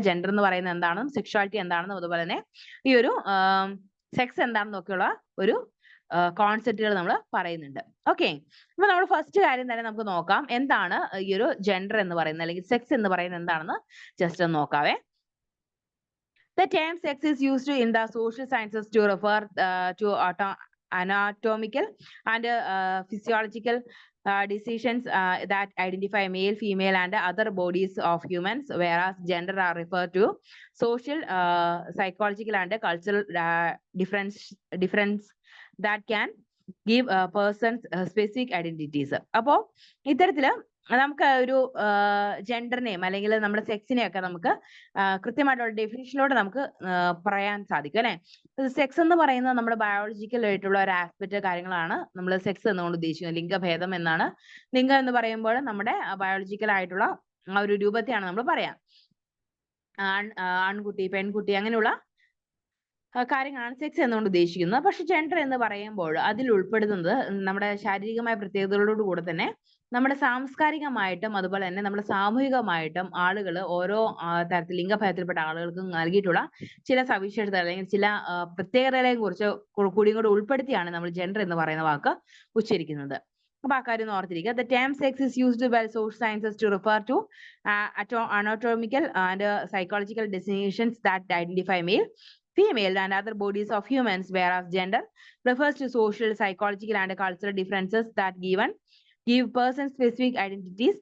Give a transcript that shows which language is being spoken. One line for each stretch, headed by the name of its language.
Malayalam: Gender എന്ന് പറയുന്നത് എന്താണെന്നും സെക്ഷുവാലിറ്റി എന്താണെന്നും അതുപോലെ തന്നെ ഈ ഒരു സെക്സ് എന്താണെന്നും ഒക്കെയുള്ള ഒരു കോൺസെപ്റ്റുകൾ നമ്മൾ പറയുന്നുണ്ട്. ഓക്കെ, അപ്പൊ നമ്മൾ ഫസ്റ്റ് കാര്യം തന്നെ നമുക്ക് നോക്കാം എന്താണ് ഈ ഒരു ജെൻഡർ എന്ന് പറയുന്നത് അല്ലെങ്കിൽ സെക്സ് എന്ന് പറയുന്നത് എന്താണെന്ന് ജസ്റ്റ് ഒന്ന് നോക്കാവേ.
English: The term sex is used in the social sciences to refer to anatomical and physiological decisions that identify male, female, and other bodies of humans, whereas gender are referred to social, psychological, and cultural difference that can give persons specific identities.
Malayalam: അപ്പോ ഇത്തരത്തില് നമുക്ക് ഒരു ജെൻഡറിനെയും അല്ലെങ്കിൽ നമ്മുടെ സെക്സിനെയൊക്കെ നമുക്ക് കൃത്യമായിട്ടുള്ള ഡെഫിനിഷനിലൂടെ നമുക്ക് പറയാൻ സാധിക്കും അല്ലെ. സെക്സ് എന്ന് പറയുന്നത് നമ്മുടെ ബയോളജിക്കൽ ആയിട്ടുള്ള ഒരു ആസ്പെക്ട് കാര്യങ്ങളാണ് നമ്മൾ സെക്സ് എന്നുകൊണ്ട് ഉദ്ദേശിക്കുന്നത്. ലിംഗഭേദം എന്നാണ്. ലിംഗം എന്ന് പറയുമ്പോൾ നമ്മുടെ ബയോളജിക്കൽ ആയിട്ടുള്ള ആ ഒരു രൂപത്തെയാണ് നമ്മൾ പറയാം. ആൺകുട്ടി, പെൺകുട്ടി അങ്ങനെയുള്ള കാര്യങ്ങളാണ് സെക്സ് എന്നുകൊണ്ട് ഉദ്ദേശിക്കുന്നത്. പക്ഷെ ജെൻഡർ എന്ന് പറയുമ്പോൾ അതിൽ ഉൾപ്പെടുന്നത് നമ്മുടെ ശാരീരികമായ പ്രത്യേകതകളോട് കൂടെ തന്നെ നമ്മുടെ സാംസ്കാരികമായിട്ടും അതുപോലെ തന്നെ നമ്മുടെ സാമൂഹികമായിട്ടും ആളുകൾ ഓരോ തരത്തിൽ ലിംഗഭേദത്തിൽപ്പെട്ട ആളുകൾക്ക് നൽകിയിട്ടുള്ള ചില സവിശേഷതകൾ അല്ലെങ്കിൽ ചില പ്രത്യേകതകളെ കുറിച്ച് കൂടിയും കൂടെ ഉൾപ്പെടുത്തിയാണ് നമ്മൾ ജെൻഡർ എന്ന് പറയുന്ന വാക്ക് ഉച്ചരിക്കുന്നത്. അപ്പൊ ആ കാര്യം ഓർത്തിരിക്കുക.
English: The term sex is used by social sciences to refer to anatomical and psychological definitions that identify male, female, and other bodies of humans, whereas gender refers to social, psychological, and cultural differences that give person specific identities.